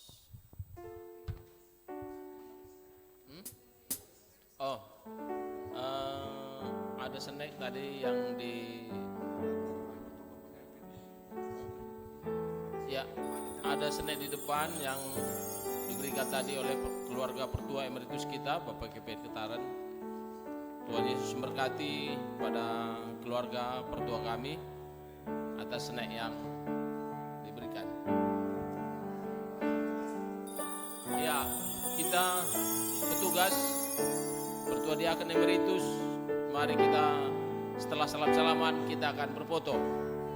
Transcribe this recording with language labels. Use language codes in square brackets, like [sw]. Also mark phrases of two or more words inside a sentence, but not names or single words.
[id] Oh, ada snack tadi yang ya, ada snack di depan yang diberikan tadi oleh keluarga pertua emeritus kita, Bapak KPR Ketaran. Tuhan Yesus memberkati pada keluarga pertua kami atas snack yang diberikan. Ya, kita petugas pertua diaken emeritus, mari kita setelah salam-salaman kita akan berfoto.